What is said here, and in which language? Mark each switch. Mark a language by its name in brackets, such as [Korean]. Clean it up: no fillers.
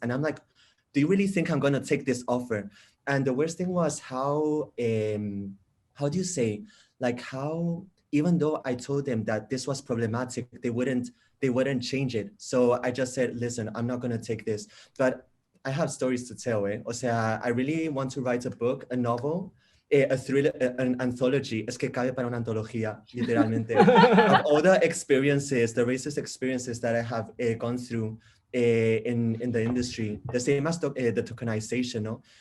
[English] And I'm like, do you really think I'm gonna take this offer? And the worst thing was how do you say, like how, even though I told them that this was problematic, they wouldn't change it. So I just said, listen, I'm not gonna take this. But I have stories to tell. [Spanish] O sea, [English] I really want to write a book, a novel, a thriller, an anthology. [Spanish] Es que cabe para una antología, literalmente. [English] Of all the experiences, the racist experiences that I have gone through in the industry, the same as the tokenization, no?